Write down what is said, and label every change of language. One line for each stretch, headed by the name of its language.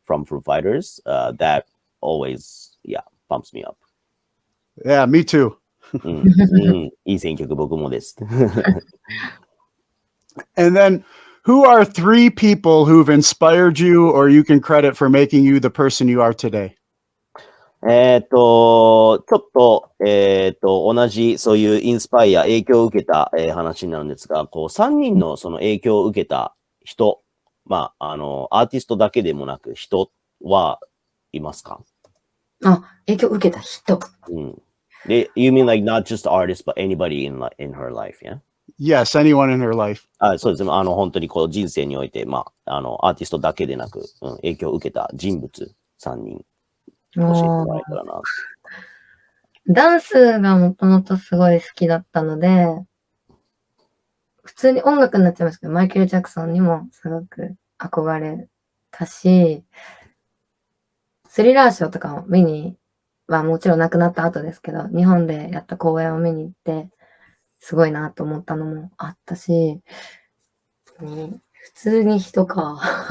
English: from Foo Fighters, that always, pumps me up. Yeah, me too.
Japanese: いい選曲僕もです。
English: And then, who are 3 people who've inspired you or you can credit for making you the person you are today?
Japanese: ちょっと、同じ、そういうインスパイア、影響を受けた、話になるんですが、こう、3人のその影響を受けた人、アーティストだけでもなく人はいますか？影響を受けた人。
English: You mean like not just artists, but anybody in her life, yeah? Yes, anyone in her life.
Japanese: そうですね。本当にこう人生において、アーティストだけでなく、影響を受けた人物3人。教えてもらえたらな。ダンスがもともとすごい好きだったので、普通に音楽になっちゃいますけど、マイケル・ジャクソンにもすごく憧れたし、スリラーショーとかを見に、もちろん亡くなった後ですけど、日本でやった公演を見に行って、すごいなと思ったのもあったし、普通に人か。